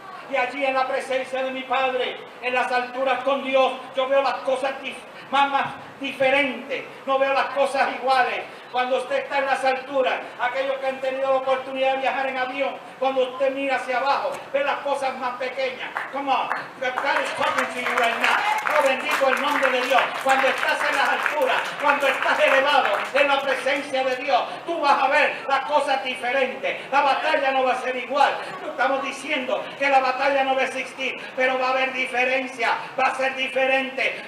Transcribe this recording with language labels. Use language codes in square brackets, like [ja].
[es] Y allí en la presencia de mi Padre, en las alturas con Dios, yo veo las cosas más diferentes. No veo las cosas iguales. Cuando usted está en las alturas, aquellos que han tenido la oportunidad de viajar en avión, cuando usted mira hacia abajo, ve las cosas más pequeñas. [en] Come on, God is talking to you right now. [es] Oh, bendito el nombre de Dios. Cuando estás en las alturas, cuando estás elevado en la presencia de Dios, tú vas a ver las cosas diferentes. La batalla no va a ser igual. No estamos diciendo que la batalla no va a existir, pero va a haber diferencia, va a ser diferente.